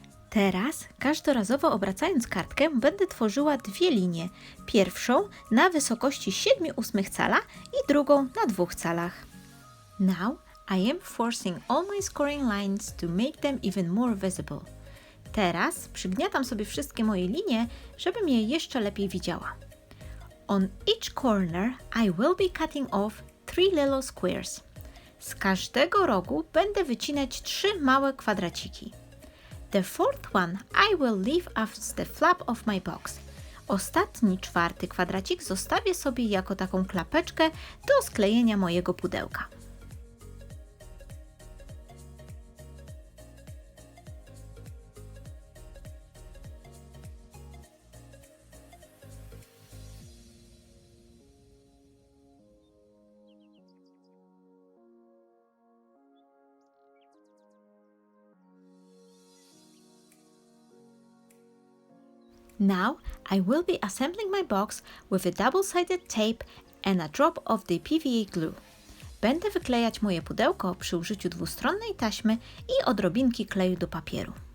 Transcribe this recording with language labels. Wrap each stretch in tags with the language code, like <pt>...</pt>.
<pl>Teraz, każdorazowo obracając kartkę, będę tworzyła 2 linie. Pierwszą na wysokości 7/8 cala i drugą na 2 calach.</pl> <en>Now, I am forcing all my scoring lines to make them even more visible.</en> <pl>Teraz przygniatam sobie wszystkie moje linie, żebym je jeszcze lepiej widziała.</pl> <en>On each corner, I will be cutting off 3 little squares.</en> <pl>Z każdego rogu będę wycinać 3 małe kwadraciki.</pl> <en>The fourth one I will leave as the flap of my box.</en> <pl>Ostatni 4 kwadracik zostawię sobie jako taką klapeczkę do sklejenia mojego pudełka.</pl> <en>Now I will be assembling my box with a double-sided tape and a drop of the PVA glue.</en> <pl>Będę wyklejać moje pudełko przy użyciu dwustronnej taśmy i odrobinki kleju do papieru.</pl>